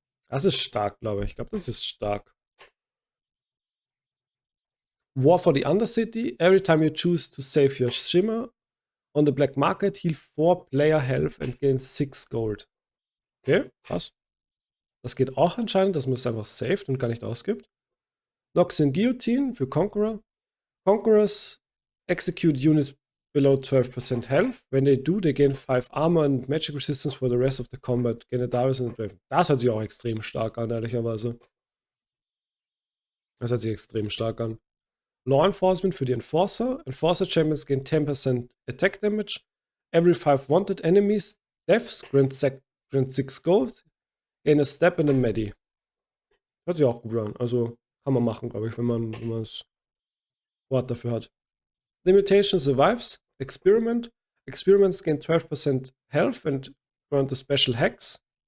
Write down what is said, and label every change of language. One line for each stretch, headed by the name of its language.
German: Das ist stark, glaube ich. Ich glaube, das ist stark.
English: War for the Undercity. Every time you choose to save your Shimmer on the Black Market, heal 4 Player Health and gain 6 Gold.
German: Okay, krass. Das geht auch anscheinend, dass man es einfach saved und gar nicht ausgibt.
English: Noxian Guillotine für Conqueror. Conquerors execute units below 12% health. When they do, they gain 5 armor and magic resistance for the rest of the combat. Gain a Darius and a Draven.
German: Das hört sich auch extrem stark an, ehrlicherweise. Das hört sich extrem stark an. Law Enforcement für die Enforcer.
English: Enforcer Champions gain 10% attack damage. Every 5 wanted enemies deaths grant 6 gold. Gain a step and a Medi.
German: Hört sich auch gut an. Also kann man machen, glaube ich, wenn man das Wort dafür hat.
English: The mutation survives. Experiment. Experiments gain 12% health and grant a special hex.